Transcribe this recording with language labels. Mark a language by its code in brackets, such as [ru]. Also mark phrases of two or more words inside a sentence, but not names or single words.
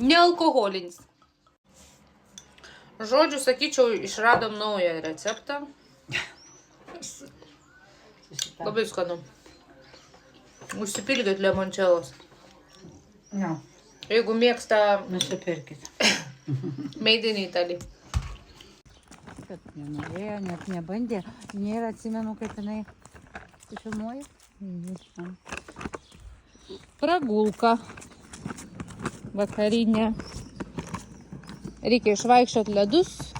[lt] Nealkoholinis. Žodžiu, sakyčiau, išradom naują receptą. Labai skanu. Užsipilkit limončelos. Jo. Jeigu mėgsta Nusipirkit. [en] Made in Italy. [lt] Kad nenorėjo, net nebandė. Nėra, atsimenu, kaip jinai filmuoja. Pragulka. Vakarinė. Reikia išvaikščiot ledus.